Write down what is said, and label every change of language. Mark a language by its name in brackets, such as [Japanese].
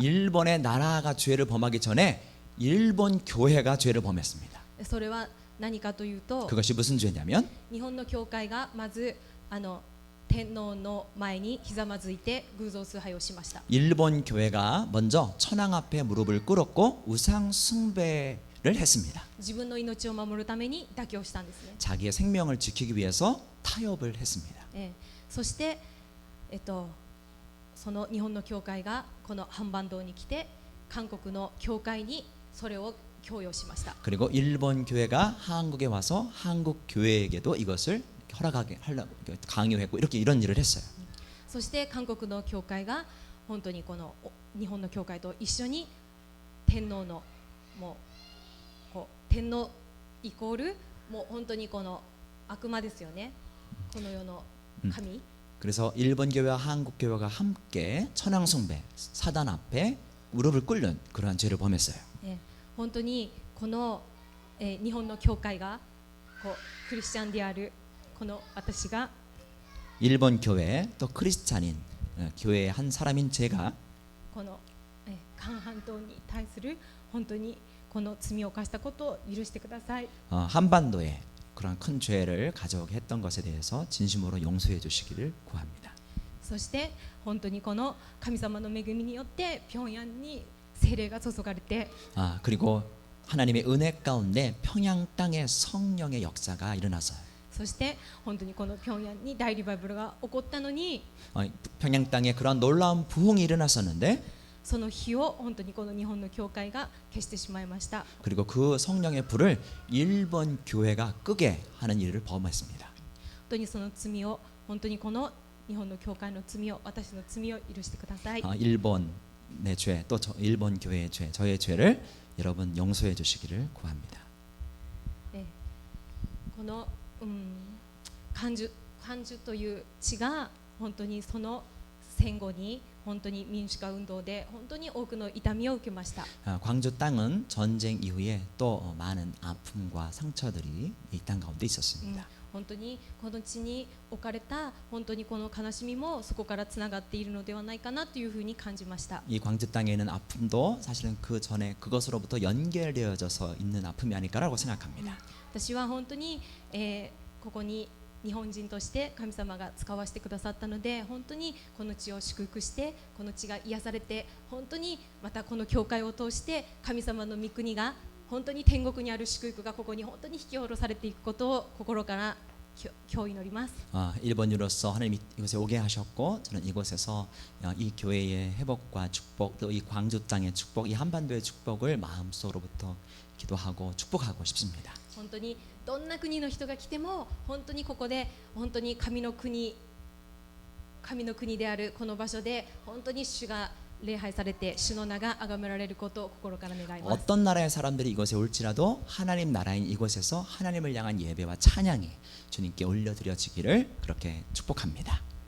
[Korean] 일본의 나라가 죄를 범하기 전에 일본 교회가 죄를 범했습니다. [Japanese] それは何かというと [Korean] 그것이 무슨 죄냐면 [Japanese] 日本の教会がまず天皇の前にひざまずいて偶像崇拝をしました。 [Korean] 일본 교회가 먼저 천황 앞에 무릎을 꿇었고 우상 숭배를 했습니다. [Japanese] 自分の命を守るために妥協したんですね。 [Korean] 자기의 생명을 지키기 위해서 타협을 했습니다. [Japanese] そして、その日本の教会がこのハンバンドに来て韓国の教会にそれを強要しました。 그리고 일본 교회가 한국에 와서 한국 교회에게도 이것을 허락하게 하려고 강요했고 이렇게 이런 일을 했어요. そして韓国の教会が本当にこの日本の教会と一緒に天皇のもう天皇イコールもう本当にこの悪魔ですよね。この世の神。 [Korean] 그래서 일본 교회와 한국 교회가 함께 천황 숭배 사단 앞에 무릎을 꿇는 그러한 죄를 범했어요. [Japanese] 本当にこの、日本の教会がクリスチャンであるこの私が [Korean] 일본 교회 또 크리스찬인 교회의 한 사람인 제가 [Japanese] この、韓半島に対する本当にこの罪を犯したことを許してください。 [Korean] 한반도에 그런 큰 죄를 가져오게 했던 것에 대해서 진심으로 용서해 주시기를 구합니다. [Japanese] そして本当にこの神様の恵みによって平壌に聖霊が注がれて [Korean] 그리고 하나님의 은혜 가운데 평양 땅에 성령의 역사가 일어나서요. [Japanese] そして本当にこの平壌に大リバイバルが起こったのに [Korean] 평양 땅에 그런 놀라운 부흥이 일어났었는데 [Japanese] その日を本当にこの日本の教会が消してしまいました。 [Korean] 그리고 그 성령의 불을 일본 교회가 끄게 하는 일을 범했습니다. [Japanese] 本当にその罪を本当にこの日本の教会の罪を私の罪を許してください。 [Korean] 일본의 죄, 또 일본 교회의 죄, 저의 죄를 여러분 용서해 주시기를 구합니다. [Japanese] この漢字という地が本当にその戦後に本当に民主化運動で本当に多くの痛みを受けました。 [Korean] 광주 땅은 전쟁 이후에 또 많은 아픔과 상처들이 이 땅 가운데 있었습니다. [Japanese] 本当にこの地に置かれた本当にこの悲しみもそこからつながっているのではないかなというふうに感じました。 [Korean] 이 광주 땅에 있는 아픔도 사실은 그 전에 그것으로부터 연결되어져서 있는 아픔이 아닐까라고 생각합니다. [Japanese] 私は本当に、ここに日本人として神様が使わせてくださったので本当にこの地を祝福してこの地が癒されて本当にまたこの教会を通して神様の御国が本当に天国にある祝福がここに本当に引き下ろされていくことを心から今日祈ります。 [Korean] 일본인으로서 하나님 이곳에 오게 하셨고 저는 이곳에서 이 교회의 회복과 축복 또 이 광주 땅의 축복 이 한반도의 축복을 마음속으로부터 기도하고 축복하고 싶습니다. [Japanese] 本当にどんな国の人が来ても本当にここで本当に神の国であるこの場所で本当に主が礼拝されて主の名が崇められることを心から願います。 [Korean] 어떤 나라의 사람들이 이곳에 올지라도 하나님 나라인 이곳에서 하나님을 향한 예배와 찬양이 주님께 올려드려지기를 그렇게 축복합니다.